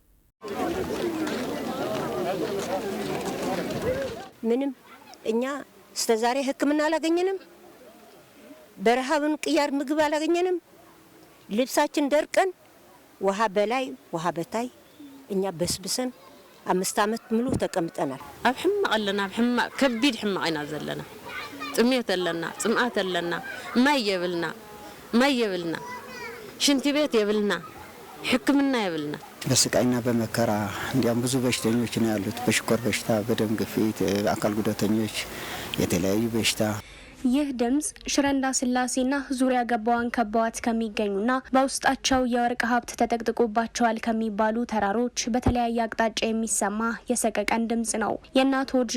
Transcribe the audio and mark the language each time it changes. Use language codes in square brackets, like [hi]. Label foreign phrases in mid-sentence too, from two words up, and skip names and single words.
[am] ምንም እኛ እስከዛሬ ህክምና አላገኘንም። በረሃብን ቅያር ምግብ አላገኘንም። ልብሳችን ደርቀን ውሃ በላይ ውሃ በታይ እኛ በስብሰን 5 ዓመት ሙሉ ተቀምጠናል። [ti] ኣብ ሕማቅ ኣለና ኣብ ሕማቅ ከቢድ ሕማቅ ኢና ዘለና። ጥሜት ኣለና፣ ጽምአት ኣለና፣ ማይ የብልና ሽንቲ ቤት የብልና፣ ህክምና የብልና። [am] በስቃይና በመከራ እንዲያም ብዙ በሽተኞች ነው ያሉት። በሽኮር በሽታ፣ በደም ግፊት፣ አካል ጉዳተኞች፣ የተለያዩ በሽታ። ይህ ድምጽ ሽረ እንዳስላሴና ዙሪያ ገባዋን ከበዋት ከሚገኙና በውስጣቸው የወርቅ ሀብት ተጠቅጥቆባቸዋል ከሚባሉ ተራሮች በተለያየ አቅጣጫ የሚሰማ የሰቀቀን ድምጽ ነው። የእናት ሆድ